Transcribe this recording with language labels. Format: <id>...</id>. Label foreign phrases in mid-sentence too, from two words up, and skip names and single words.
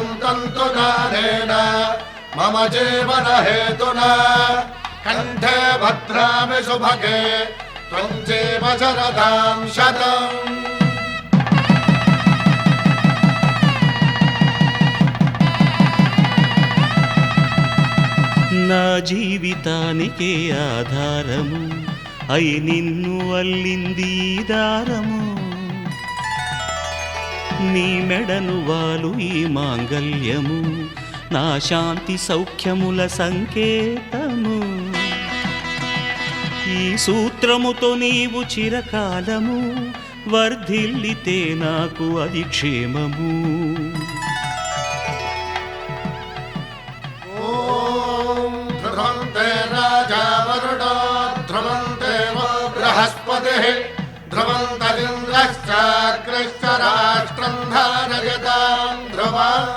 <sa>तन्तु दानेन मम जीवन हेतुना कंठे भद्रामि सुभगे त्वं जीव शरदां शतम्।</sa> <te>నా జీవితానికే ఆధారము అయి నిన్ను అల్లింది ఈ దారము నీ మెడను వాలు ఈ మాంగల్యము నా శాంతి సౌఖ్యముల సంకేతము ఈ సూత్రముతో నీవు చిరకాలము వర్ధిల్లితే నాకు అది క్షేమము</te> <sa>राजा ध्रुवन्ते वो बृहस्पतिः ध्रुवन्तरिन्द्रश्चाग्रश्च राष्ट्रं धारयतां ध्रुवम्।</sa>